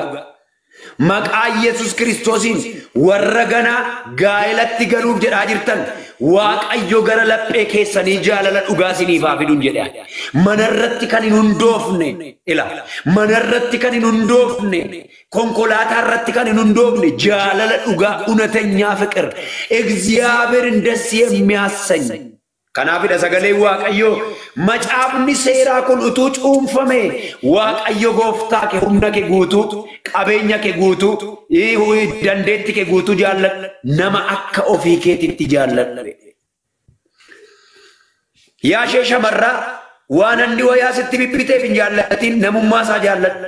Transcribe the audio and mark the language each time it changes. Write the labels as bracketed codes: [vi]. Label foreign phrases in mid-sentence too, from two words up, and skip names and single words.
[om] Maqaa Yesus Kiristoosiin warra ganaa gaa'elatti galuuf jedhaa jirtan Waaqayyo gara laphee keessanii jaalala dhugaa isiniif haa fiduun jedha. Manarratti kan hin hundoofne ilaala. Manarratti kan hin hundoofne konkolaataa irratti kan hin hundoofne jaalala dhugaa [am] እውነተኛ ፍቅር እግዚአብሔርን ደስ የሚያሰኝ [om] kanaafidha sagalee Waaqayyo macaafni seeraa kun utuu cuunfame Waaqayyo gooftaa kee humna kee guutuu qabeenya kee guutuu dandeetti kee guutuu jaalladhu nama akka ofii keetitti jaalladhu. Yaa ishee shamarraa waan inni wayaa sitti bibbiteef hin jaallatin namummaa isaa jaalladhu.